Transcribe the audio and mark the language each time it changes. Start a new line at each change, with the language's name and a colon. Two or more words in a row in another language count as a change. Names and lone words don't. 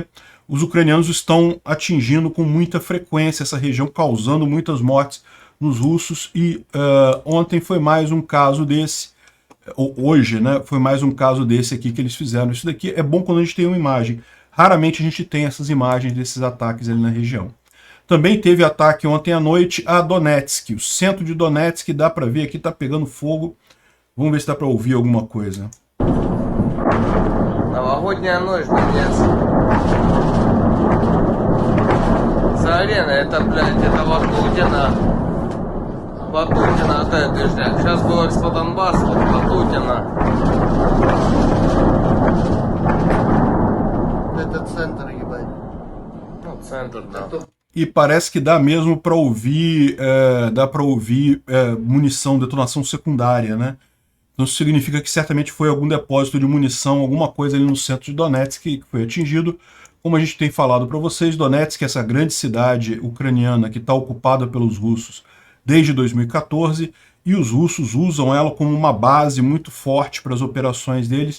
Portuguese: Os ucranianos estão atingindo com muita frequência essa região, causando muitas mortes nos russos, e ontem foi mais um caso desse, ou hoje, né, foi mais um caso desse aqui que eles fizeram. Isso daqui é bom quando a gente tem uma imagem. Raramente a gente tem essas imagens desses ataques ali na região. Também teve ataque ontem à noite a Donetsk. O centro de Donetsk, dá para ver aqui, está pegando fogo. Vamos ver se dá para ouvir alguma coisa.
Russian: Новогодняя ночь, Донецк. Зарена, это, блядь, это Ватутина. Ватутина, это движняк. Сейчас был Экспо Донбасс, вот Ватутина. Это центр, ебать. Ну, центр, да.
Portuguese: E parece que dá mesmo para ouvir, munição, detonação secundária, né? Então isso significa que certamente foi algum depósito de munição, alguma coisa ali no centro de Donetsk que foi atingido. Como a gente tem falado para vocês, Donetsk é essa grande cidade ucraniana que está ocupada pelos russos desde 2014, e os russos usam ela como uma base muito forte para as operações deles.